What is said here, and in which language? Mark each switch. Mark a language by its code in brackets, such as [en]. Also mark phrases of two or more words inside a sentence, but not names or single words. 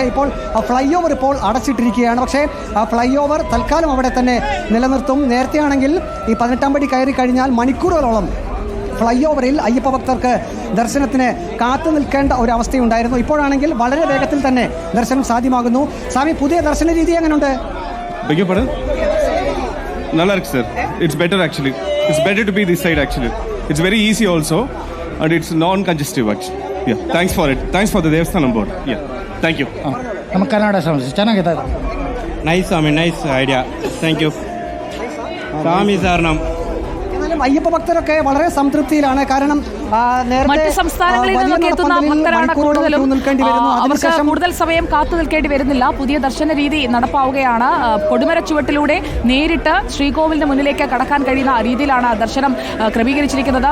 [ml] ഇപ്പോൾ ഫ്ലൈ ഓവർ ഇപ്പോൾ അടച്ചിട്ടിരിക്കുകയാണ്. പക്ഷേ ഫ്ലൈ ഓവർ തൽക്കാലം അവിടെ തന്നെ നിലനിർത്തും. നേരത്തെയാണെങ്കിൽ ഈ 18-ാം പടി കയറി കഴിഞ്ഞാൽ മണിക്കൂറുകളോളം ഫ്ലൈ ഓവറിൽ അയ്യപ്പ ഭക്തർക്ക് ദർശനത്തിന് കാത്തു നിൽക്കേണ്ട ഒരു അവസ്ഥയുണ്ടായിരുന്നു. ഇപ്പോഴാണെങ്കിൽ വളരെ വേഗത്തിൽ തന്നെ ദർശനം സാധ്യമാകുന്നു. സ്വാമി, പുതിയ ദർശന രീതി എങ്ങനെയുണ്ട്? [ta] நல்லா இருக்கு சார். [en] it's better actually. it's better to be this side actually. it's very easy also and it's non congestive actually. Yeah, thanks for it. Thanks for the Devasthanam board. Yeah, thank you. [kn] ನಮ್ಮ ಕನ್ನಡ ಸಮಸ್ಯೆ ಚೆನ್ನಾಗಿದೆ. [en] nice swami, nice idea. thank you [ml] സ്വാമി സാറിനും. എന്നാലും അയ്യപ്പ ഭക്തരൊക്കെ വളരെ സംതൃപ്തിയിലാണ്. കാരണം മറ്റ് സംസ്ഥാനങ്ങളിൽ നിന്നൊക്കെ എത്തുന്ന ഭക്തരാണ് കൂടുതലും. അവർക്ക് കൂടുതൽ സമയം കാത്തു നിൽക്കേണ്ടി വരുന്നില്ല. പുതിയ ദർശന രീതി നടപ്പാവുകയാണ്. കൊടിമര ചുവട്ടിലൂടെ നേരിട്ട് ശ്രീകോവിലിന് മുന്നിലേക്ക് കടക്കാൻ കഴിയുന്ന രീതിയിലാണ് ദർശനം ക്രമീകരിച്ചിരിക്കുന്നത്.